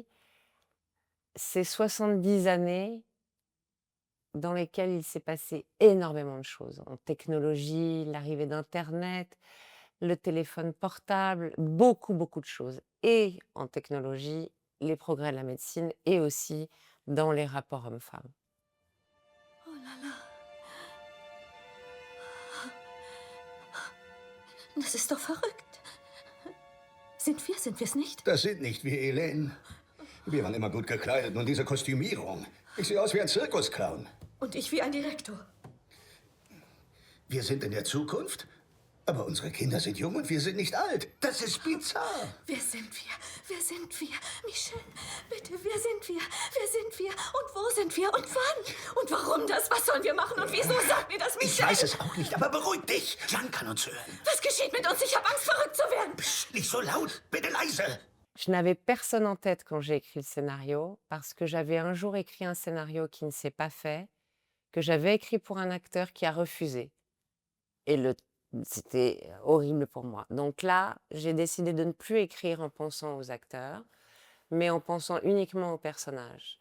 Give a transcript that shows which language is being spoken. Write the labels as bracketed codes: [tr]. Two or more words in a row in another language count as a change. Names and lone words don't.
[fr] Ces 70 années dans lesquelles il s'est passé énormément de choses. En technologie, l'arrivée d'internet, le téléphone portable, beaucoup, beaucoup de choses. Et en technologie, les progrès de la médecine et aussi dans les rapports hommes-femmes. Oh là là. [de] Das ist doch verrückt. Sind wir's nicht? Das sind nicht wir, Helene. Wir waren immer gut gekleidet und diese Kostümierung. Ich sehe aus wie ein Zirkusclown. Und ich wie ein Direktor. Wir sind in der Zukunft, aber unsere Kinder sind jung und wir sind nicht alt. Das ist bizarr. Wer sind wir? Wer sind wir? Michel, wir? Wer sind wir? Und wo sind wir? Und wann? Und warum das? Was sollen wir machen? Und wieso? Sag mir das, Ich Michel! weiß es auch nicht, aber beruhig dich. Jeanne kann uns hören. Was geschieht mit uns? Ich habe Angst, verrückt zu werden. Psst, nicht so laut. Bitte leise. [fr] Je n'avais personne en tête quand j'ai écrit le scénario, parce que j'avais un jour écrit un scénario qui ne s'est pas fait, que j'avais écrit pour un acteur qui a refusé. Et c'était horrible pour moi. Donc là, j'ai décidé de ne plus écrire en pensant aux acteurs, mais en pensant uniquement aux personnages.